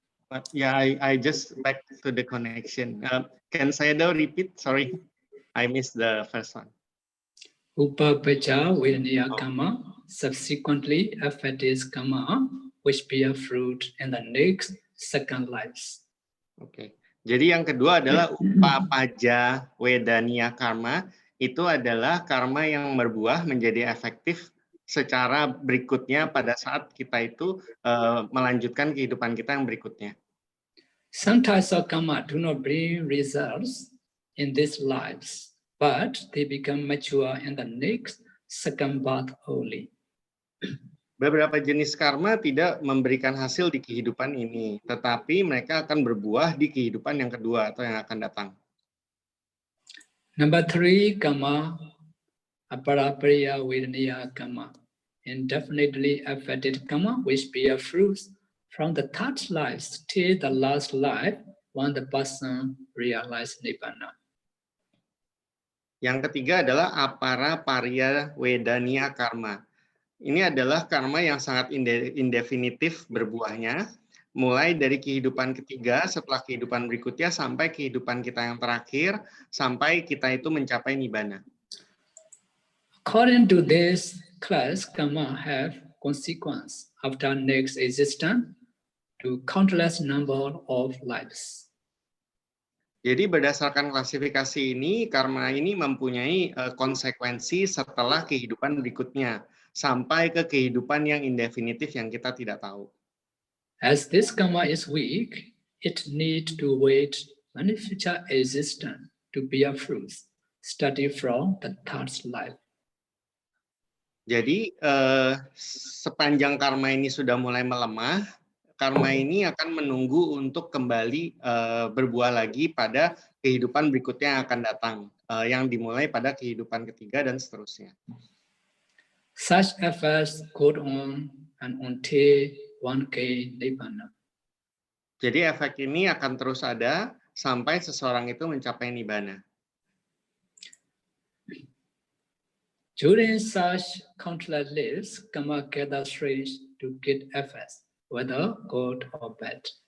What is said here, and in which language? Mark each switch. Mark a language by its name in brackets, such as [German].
[English] But yeah, I just back to the connection. Can Sayadaw repeat? Sorry, I missed the first one. Upapaja Vedaniya Karma subsequently affect this karma which bear fruit in the next second lives. [Indonesian] Oke. Jadi yang kedua adalah upapaja wedaniya karma. Itu adalah karma yang berbuah menjadi efektif secara berikutnya pada saat kita itu melanjutkan kehidupan kita yang berikutnya. [English] Some types of karma do not bring results in these lives, but they become mature in the next second birth only. [Indonesian] Beberapa jenis karma tidak memberikan hasil di kehidupan ini, tetapi mereka akan berbuah di kehidupan yang kedua atau yang akan datang. [English] Number three, karma, aparapariya vedaniya karma, indefinitely affected karma which bear fruits from the third life till the last life when the person realizes nibbana. [Indonesian] Yang ketiga adalah aparapariya vedaniya karma. Ini adalah karma yang sangat indefinitif berbuahnya, mulai dari kehidupan ketiga setelah kehidupan berikutnya sampai kehidupan kita yang terakhir, sampai kita itu mencapai nibbana. [English] According to this class, karma have consequence after next existence to countless number of lives. [Indonesian] Jadi berdasarkan klasifikasi ini, karma ini mempunyai konsekuensi setelah kehidupan berikutnya, sampai ke kehidupan yang indefinitif yang kita tidak tahu. [English] As this karma is weak, it needs to wait many future existence to bear fruits, starting from the third life. [Indonesian] Jadi sepanjang karma ini sudah mulai melemah, karma ini akan menunggu untuk kembali berbuah lagi pada kehidupan berikutnya yang akan datang, yang dimulai pada kehidupan ketiga dan seterusnya. [English] Such efforts go on and until one gain nibbana. [Indonesian] Jadi efek ini akan terus ada sampai seseorang itu mencapai nibbana. [English] During such countless lives, karma gathers strength to get efforts, whether good or bad.